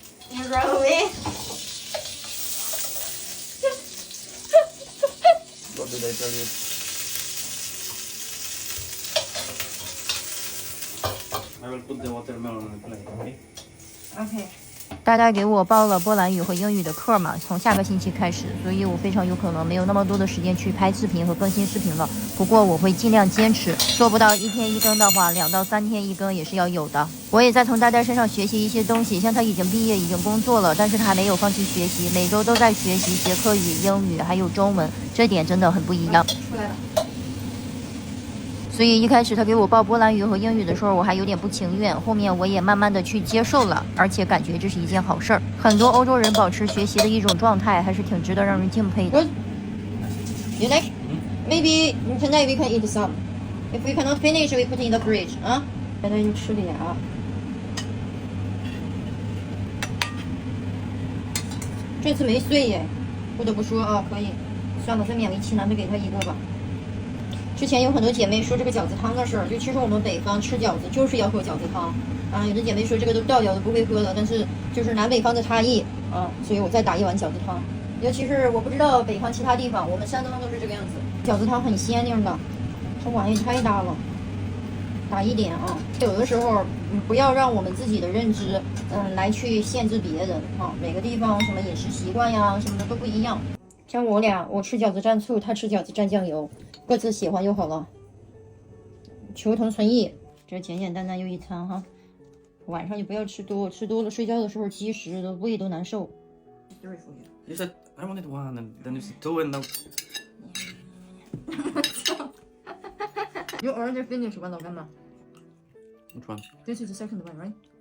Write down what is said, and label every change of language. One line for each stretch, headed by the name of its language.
English: You run away. What did I tell you? I will put the watermelon on the plate, okay? OK。
Chinese: 大概给我报了波兰语和英语的课嘛，从下个星期开始，所以我非常有可能没有那么多的时间去拍视频和更新视频了。不过我会尽量坚持，做不到1天1更的话，2到3天1更也是要有的。我也在从大家身上学习一些东西，像他已经毕业，已经工作了，但是他还没有放弃学习，每周都在学习捷克语、英语还有中文，这点真的很不一样。出来了。所以一开始他给我报波兰语和英语的时候，我还有点不情愿，后面我也慢慢的去接受了，而且感觉这是一件好事儿。很多欧洲人保持学习的一种状态，还是挺值得让人敬佩的。
English: Good. You like? Maybe tonight we can eat some. If we cannot finish, we put in the fridge.
Chinese: 啊，现在就吃俩。这次没碎耶，不得不说啊，可以。算了，再勉为其难的给他一个吧。之前有很多姐妹说这个饺子汤的事儿，就其实我们北方吃饺子就是要喝饺子汤啊。有的姐妹说这个都倒掉的不会喝了，但是就是南北方的差异啊，所以我再打一碗饺子汤。尤其是我不知道北方其他地方，我们山东都是这个样子，饺子汤很鲜亮的。这碗也太大了，打一点啊。有的时候不要让我们自己的认知来去限制别人啊。每个地方什么饮食习惯呀什么的都不一样。像我俩，我吃饺子蘸醋，他吃饺子蘸酱油。各自喜欢就好了，求同存异。这简简单单又一餐哈，晚上就不要吃多，吃多了睡觉的时候积食的胃都难受。
English: You said I wanted one, and then you said 2, and now. You already finished one of them. Which one? This is the second one, right?